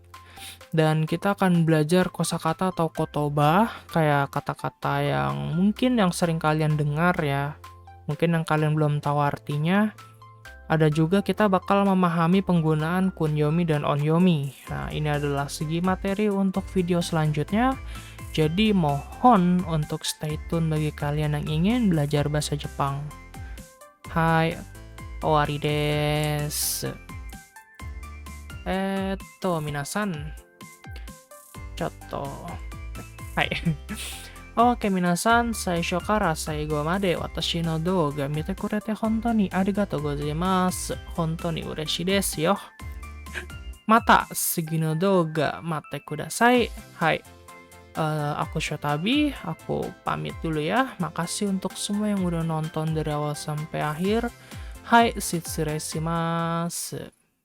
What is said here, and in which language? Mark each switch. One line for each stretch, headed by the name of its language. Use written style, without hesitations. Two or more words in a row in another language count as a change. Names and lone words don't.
Indonesian: Dan kita akan belajar kosakata atau kotoba, kayak kata-kata yang mungkin yang sering kalian dengar ya, mungkin yang kalian belum tahu artinya. Ada juga kita bakal memahami penggunaan kunyomi dan onyomi. Nah, ini adalah segi materi untuk video selanjutnya. Jadi mohon untuk
English: stay tune
Indonesian: bagi kalian yang ingin belajar bahasa Jepang.
Japanese: Hai, 終わりです. 皆さん。ちょっと. Hai. オーケー、皆さん、最初から最後まで私の動画見てくれて本当にありがとうございます. 本当に嬉しいですよ。また次の動画待ってください. Hai.
Indonesian: Aku Shotabi, aku pamit dulu ya. Makasih untuk semua yang udah nonton dari awal sampai akhir.
Japanese: Hai, 失礼します.